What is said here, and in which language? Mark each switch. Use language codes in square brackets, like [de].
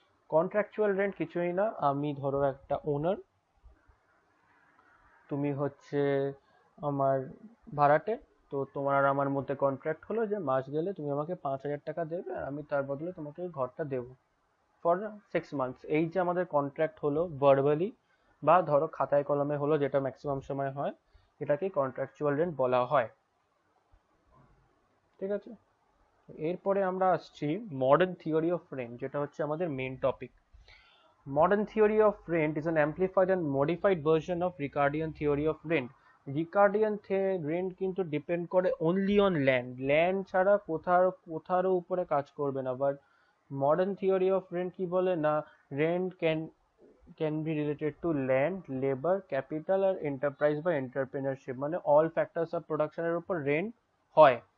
[bn] Contractual rent কিছুই না, আমি ধরো একটা ওনার, তুমি হচ্ছে আমার ভাড়াটে, তো তোমার আর আমার মধ্যে কন্ট্রাক্ট হলো যে মাস গেলে তুমি আমাকে 5,000 টাকা দেবে, আর আমি তার বদলে তোমাকে ওই ঘরটা দেবো [en] For 6 months. [bn] এই যে আমাদের কন্ট্রাক্ট হলো ভার্বালি, বা ধরো খাতায় কলমে হলো, যেটা ম্যাক্সিমাম সময় হয়, এটাকেই কন্ট্রাকচুয়াল রেন্ট বলা হয়। ঠিক আছে, এরপরে আমরা আসছি মডার্ন থিওরি অফ রেন্ট, যেটা হচ্ছে আমাদের main topic. [en] Modern theory of rent is an amplified and modified version of Ricardian theory of rent. [bn] Ricardian rent কিন্তু ডিপেন্ড করে অনলি অন ল্যান্ড, ল্যান্ড ছাড়া কোথারও উপরে কাজ করবে না। But modern theory of rent কি বলে না, [en] rent can be related to land, [bn] labour, capital আর enterprise বা এন্টারপ্রেনারশিপ, মানে অল ফ্যাক্টরস অফ প্রোডাকশনের উপর রেন্ট হয়।